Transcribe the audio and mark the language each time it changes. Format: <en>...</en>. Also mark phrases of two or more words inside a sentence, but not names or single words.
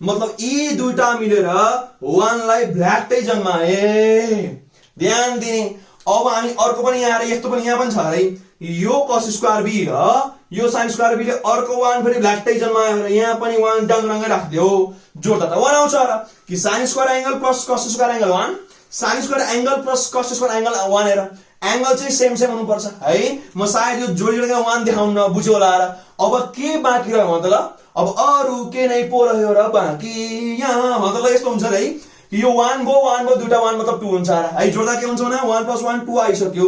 <ne>मतलब यी दुईटा मिलेर 1 लाई ब्ल्याकै जन्माए। ध्यान दिने। अब हामी अर्को पनि यहाँ यस्तो पनि यहाँ पनि छ है, यो</ne> <en>cos square B</en> <ne>र यो</ne> <en>sin square B</en> <ne>ले अर्को 1 फेरि ब्ल्याकै जन्मायो र यहाँ पनि 1 डङरङ्गै राख्दियो, जोड्दा त 1 आउँछ र कि</ne> <en>sin square angle plus cos square angle</en> <ne>1,</ne> <en>sin square angle plus cos square angle</en> <ne>1 हेर एंगल चाहिँ</ne> <en>same same</en> <ne>हुनुपर्छ है। म सायद यो जोडिरहेको 1 देखाउन बुझ्यो होला र। अब के बाँकी रह्यो मतलब अब अरु के नै पो रह्यो र बाँकी यहाँ मतलब यस्तो हुन्छ है, यो 1 भयो दुईटा 1 मतलब 2 हुन्छ है। जोड्दा के हुन्छ भने 1 + 1 2 आइसक्यो।</ne>